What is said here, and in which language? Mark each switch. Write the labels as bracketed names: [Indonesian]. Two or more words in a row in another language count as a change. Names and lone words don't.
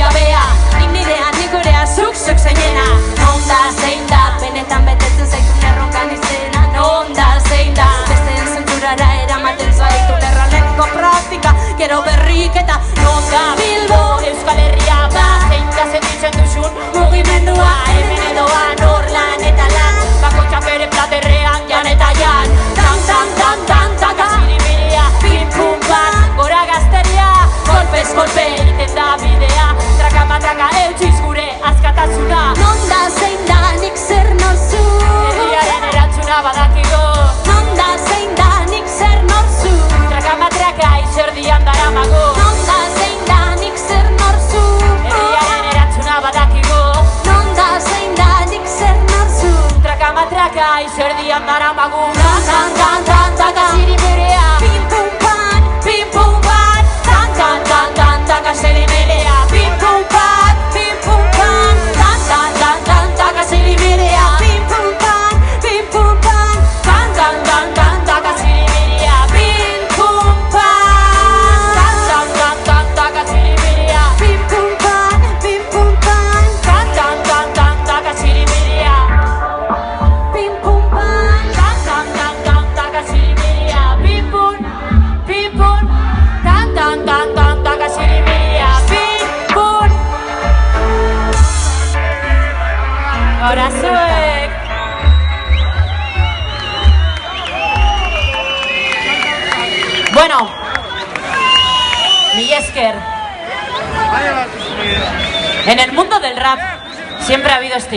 [Basque] jabea Nik nirea, nik gurea, zuk zeinena Non da zein da, benetan betetzen zaitun erronkan izena Non da zein da, besteen zentzurara eramaten zaitun erraleko praktika Gero berriketa, non da Bilbo, Euskal Herria ba Zein da sentitzen duzun mugimendua Hemen edoan hor lan eta lan Bakoitzak bere platerrean jan eta jan Tan, tan, tan, tan, taka ziribiria Pim, pum, pan, gora gazteria Golpez, golpe, egiten da bidea Traka matraka eutxiz gure askatasuna Non da zein da nik zer norzu Herriaren erantzuna badakigu Non da zein da nik zer norzu Traka matraka izerdian daramago Non da zein da nik zer norzu Herriaren erantzuna badakigu Non da zein da nik zer norzu Traka matraka izerdian daramago Tan, tan, tan, tan, taka ziribirea Pim, pum, pan, pim, pum, pan Tan, tan, tan, tan, taka ziribirea Pim, pum, pan, pim, pum, pan Tan, tan, tan, tan, taka ziribirea Pim, pum, pan, pim, pum, pan Tan, tan, tan, tan, taka ziribirea Pim, pum, pan Tan, tan, tan, tan, taka ziribirea Pim, pum, pan, pim, pum, pan Tan, tan, tan, tan, taka ziribirea Pim, pum, pan Tan, tan, tan, tan, taka ziribirea Pim, pum, pim, pum Tan, tan, tan, tan, taka ziribirea Pim, pum Ahora zuek Bueno, mi esker. [Spanish] En el mundo del rap siempre ha habido este